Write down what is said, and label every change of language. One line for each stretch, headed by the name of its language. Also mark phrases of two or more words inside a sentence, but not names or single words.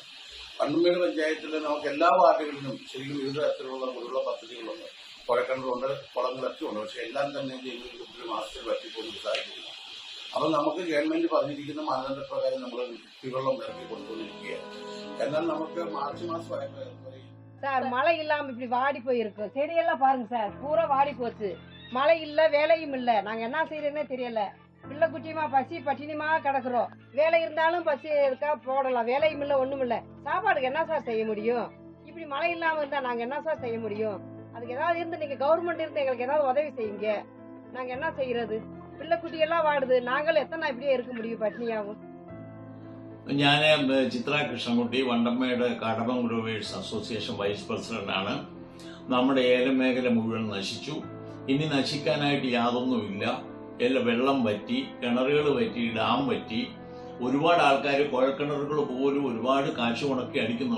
Malayalam: വണ്ടമ്പടി പഞ്ചായത്തിൽ നമുക്ക് എല്ലാ വാർഡുകളിലും ശരിക്കും വിവിധ തരത്തിലുള്ള കുടിവെള്ള പദ്ധതികളുണ്ട്. കുഴക്കിണറുണ്ട്, കുളങ്ങളൊക്കെ ഉണ്ട്. പക്ഷെ എല്ലാം തന്നെ ഫെബ്രുവരി മാസത്തിൽ വറ്റിപ്പോകുന്ന സാഹചര്യമാണ്. അപ്പം നമുക്ക് ഗവൺമെന്റ് പറഞ്ഞിരിക്കുന്ന മാനദണ്ഡപ്രകാരം നമ്മൾ കുടിവെള്ളം ഇറക്കി കൊണ്ടുവന്നിരിക്കുകയാണ്. എന്നാൽ നമുക്ക് മാർച്ച് മാസം
Tamil: சார் மழை இல்லாம இப்படி வாடி போயிருக்கு. செடியெல்லாம் பாருங்க சார், பூரா வாடி போச்சு. மழை இல்ல, வேலையும் இல்ல. நாங்க என்ன செய்யறதுன்னே தெரியல. பிள்ளை குட்டியுமா பசி பட்டினியுமா கிடக்குறோம். வேலை இருந்தாலும் பசி இருக்கா போடலாம், வேலையும் இல்ல, ஒண்ணும் இல்ல. சாப்பாடுக்கு என்ன சார் செய்ய முடியும்? இப்படி மழை இல்லாம இருந்தா நாங்க என்ன சார் செய்ய முடியும்? அதுக்கு ஏதாவது இருந்து நீங்க கவர்மெண்ட் இருந்து எங்களுக்கு ஏதாவது உதவி செய்யுங்க. நாங்க என்ன செய்யறது? பிள்ளை குட்டி எல்லாம் வாடுது. நாங்களும் எத்தனை இப்படியே இருக்க முடியும் பட்னியாவும்?
Malayalam: ഞാൻ ചിത്ര കൃഷ്ണൻകുട്ടി, വണ്ടമ്മയുടെ കടമം ഗ്രോവേഴ്സ് അസോസിയേഷൻ വൈസ് പ്രസിഡന്റാണ്. നമ്മുടെ ഏലം മേഖല മുഴുവൻ നശിച്ചു. ഇനി നശിക്കാനായിട്ട് യാതൊന്നുമില്ല. എല്ലാം വെള്ളം വറ്റി, കിണറുകൾ വറ്റി, ഡാം വറ്റി. ഒരുപാട് ആൾക്കാർ കുഴൽക്കിണറുകൾ പോലും ഒരുപാട് കാശ് മുടക്കി അടിക്കുന്നുണ്ട്.